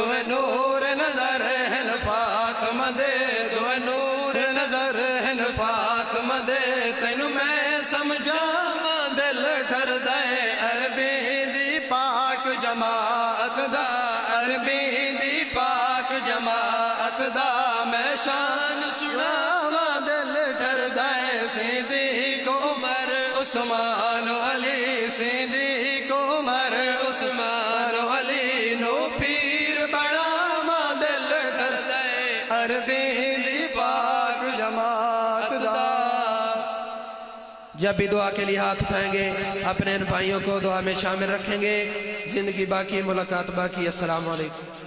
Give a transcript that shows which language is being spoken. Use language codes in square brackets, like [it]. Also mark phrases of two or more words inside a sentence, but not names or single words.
[pa] نور نظر ہن فاطمہ دے دو نور نظر ہن فاطمہ دے تینو میں سمجھاواں دل ٹھردے عربی دی پاک جماعت دا عربی دی پاک جماعت دا میں شان سناواں دل ٹھردے صدیق عمر عثمان علی صدیق عمر عثمان علی نو پیر بناواں دل ٹھردے عربی دی پاک جماعت دا [ur] جب بھی دعا کے لیے ہاتھ اٹھائیں گے اپنے ان بھائیوں کو دعا میں شامل رکھیں گے زندگی باقی ملاقات باقی [ar] السلام علیکم